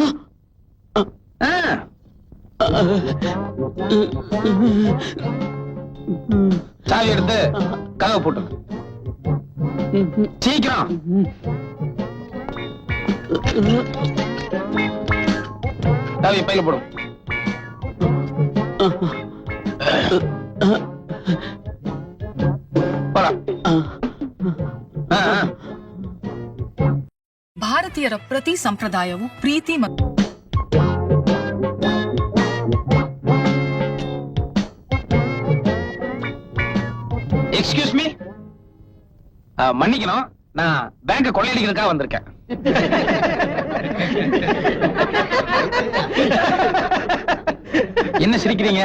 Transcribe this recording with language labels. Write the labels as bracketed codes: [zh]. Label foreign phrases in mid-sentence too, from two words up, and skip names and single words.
[ta] சாவி எடுத்து கதவை போட்டு சீக்கிரம். சாவி பையில போடும். [kn] ಭಾರತೀಯರ ಪ್ರತಿ ಸಂಪ್ರದಾಯವು ಪ್ರೀತಿ ಮತ್ತು [en] excuse me, [ta] மன்னிக்கணும், நான் பேங்க கொள்ளையடிக்கிறதுக்காக வந்திருக்கேன். என்ன சிரிக்கிறீங்க?